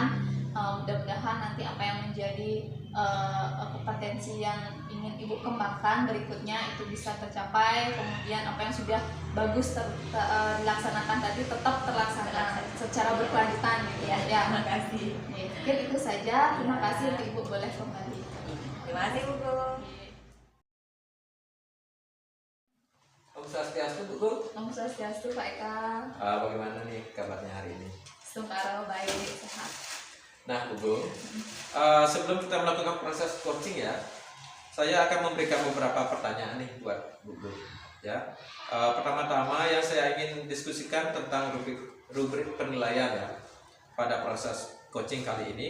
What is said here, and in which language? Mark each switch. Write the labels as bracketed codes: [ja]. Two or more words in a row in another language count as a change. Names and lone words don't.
[id] Mudah-mudahan nanti apa yang menjadi kompetensi yang ingin Ibu kembangkan berikutnya itu bisa tercapai. Kemudian apa yang sudah bagus dilaksanakan tadi tetap terlaksana secara berkelanjutan gitu ya. Terima kasih. Mungkin itu saja. Terima kasih. Ibu boleh kembali. Terima kasih Bu. [ban] Om Swastiastu Bu Gung. Om Swastiastu Pak Eka. [id] Bagaimana nih kabarnya hari ini? Sungkaro baik, sehat. Nah Bu Gung, sebelum kita melakukan proses coaching ya, saya akan memberikan beberapa pertanyaan nih buat Bu Gung ya. Pertama-tama yang saya ingin diskusikan tentang rubrik penilaian ya pada proses coaching kali ini.